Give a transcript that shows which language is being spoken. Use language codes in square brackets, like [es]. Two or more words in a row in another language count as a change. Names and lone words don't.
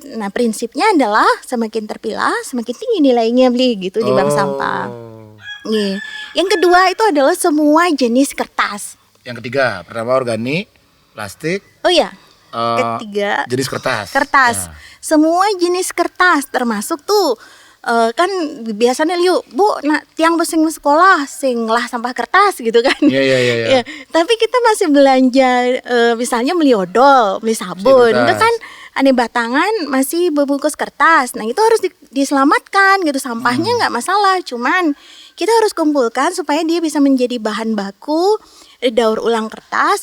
[id] Nah, prinsipnya adalah semakin terpilah semakin tinggi nilainya beli gitu di bank sampah. Yang kedua itu adalah semua jenis kertas. Yang ketiga, pertama organik, plastik. Ketiga jenis kertas. Semua jenis kertas termasuk tuh kan biasanya Bu, [ban] tiang besing sekolah sing lah [id] sampah kertas gitu kan. Iya. Tapi kita masih belanja misalnya beli odol, beli sabun, itu kan aneh batangan masih berbungkus kertas. Nah, itu harus diselamatkan gitu, sampahnya nggak masalah, cuman kita harus kumpulkan supaya dia bisa menjadi bahan baku daur ulang kertas.